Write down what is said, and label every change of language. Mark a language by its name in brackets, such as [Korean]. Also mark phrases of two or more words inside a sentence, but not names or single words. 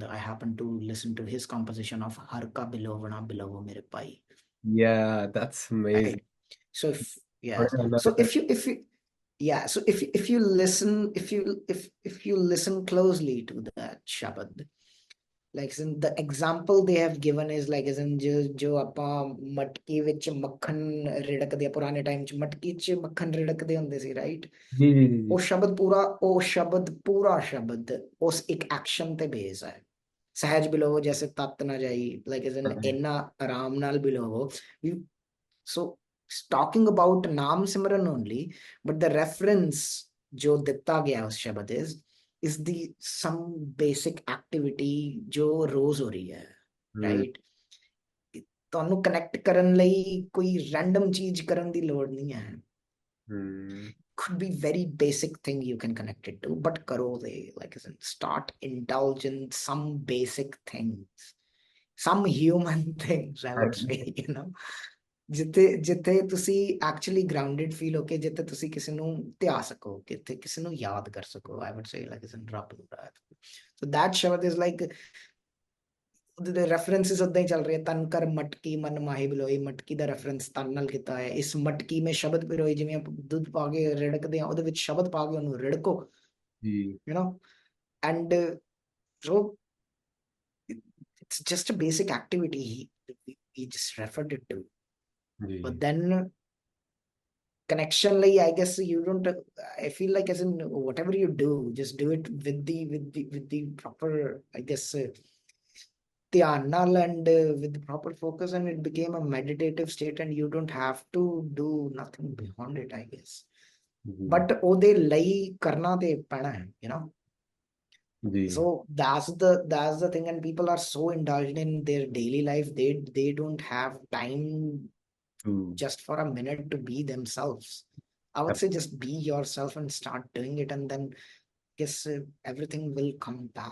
[English] I happen to listen to his composition of Har Ka Bilovana Bilovo Mere Pai. yeah. That's amazing. Right. So if Or yes, another so time. if you listen, if you listen closely to that Shabad, like in the example they have given is like as in [Punjabi] ਜੋ ਆਪਾਂ ਮਟਕੀ ਵਿੱਚ ਮੱਖਣ ਰਿੜਕਦੇ ਆ ਪੁਰਾਣੇ ਟਾਈਮ ਚ ਮਟਕੀ ਚ ਮੱਖਣ ਰਿੜਕਦੇ ਹੁੰਦੇ ਸੀ ਰਾਈਟ जी, जी, जी, ਉਹ जी. ਸ਼ਬਦ ਪੂਰਾ ਸ਼ਬਦ ਉਸ ਇੱਕ ਐਕਸ਼ਨ ਤੇ ਬੇਸ ਹੈ ਸਹਿਜ ਬਿਲੋਵੋ ਜੈਸੇ ਤਤ ਨਾ ਜਾਈ ਲਾਈਕ [English] as in [Punjabi] ਇੰਨਾ ਆਰਾਮ ਨਾਲ ਬਿਲੋਵੋ [English] so talking about [Punjabi] ਨਾਮ ਸਿਮਰਨ [English] only but the reference [Punjabi] ਜੋ ਦਿੱਤਾ ਗਿਆ ਉਸ ਸ਼ਬਦ [English] is the some basic activity [Punjabi] ਜੋ ਰੋਜ਼ ਹੋ ਰਹੀ ਹੈ Mm, ਰਾਈਟ ਤੁਹਾਨੂੰ ਕਨੈਕਟ ਕਰਨ ਲਈ ਕੋਈ ਰੈਂਡਮ ਚੀਜ਼ ਕਰਨ ਦੀ ਲੋੜ ਨਹੀਂ ਹੈ mm. [English] could be very basic thing you can connect it to but karo they like as in start indulge in some basic things some human things I would say [Punjabi] ਜਿੱਥੇ ਤੁਸੀਂ ਐਕਚੁਅਲੀ ਗਰਾਊਂਡਡ ਫੀਲ ਹੋ ਕੇ ਜਿੱਥੇ ਤੁਸੀਂ ਕਿਸੇ ਨੂੰ ਧਿਆ ਸਕੋ ਕਿਤੇ ਕਿਸੇ ਨੂੰ ਯਾਦ ਕਰ ਸਕੋ [English] I would say like is in [Punjabi] ਰੱਬ [English] so that ਸ਼ਬਦ is like the references [Punjabi] ਉਦਾਂ ਹੀ ਚੱਲ ਰਹੇ ਤਨ ਕਰ ਮਟਕੀ ਮਨ ਮਾਹੀ ਬਿਲੋਈ ਮਟਕੀ ਦਾ ਰੈਫਰੈਂਸ ਤਨ ਨਾਲ ਕੀਤਾ ਹੈ ਇਸ ਮਟਕੀ ਮੇ ਸ਼ਬਦ ਪਿਰੋਈ ਜਿਵੇਂ ਆਪਾਂ ਦੁੱਧ ਪਾ ਕੇ ਰਿੜਕਦੇ ਆ ਉਹਦੇ ਵਿੱਚ ਸ਼ਬਦ ਪਾ ਕੇ ਉਹਨੂੰ ਰਿੜਕੋ जी, [English] you know and so it's just a basic activity he just referred it to but [Punjabi] जी. [English] then connection like I guess you don't I feel like as in whatever you do just do it with the proper I guess [Punjabi] ਧਿਆਨ ਨਾਲ [English] and with the proper focus and it became a meditative state and you don't have to do nothing beyond it I guess [Punjabi] जी, but ਉਹਦੇ ਲਈ ਕਰਨਾ ਤੇ ਪੈਣਾ ਹੈ [English] you know [Punjabi] जी. [English] so that's the thing and people are so indulged in their daily life they don't have time True. just for a minute to be themselves. I would say just be yourself and start doing it, and then guess everything will come back.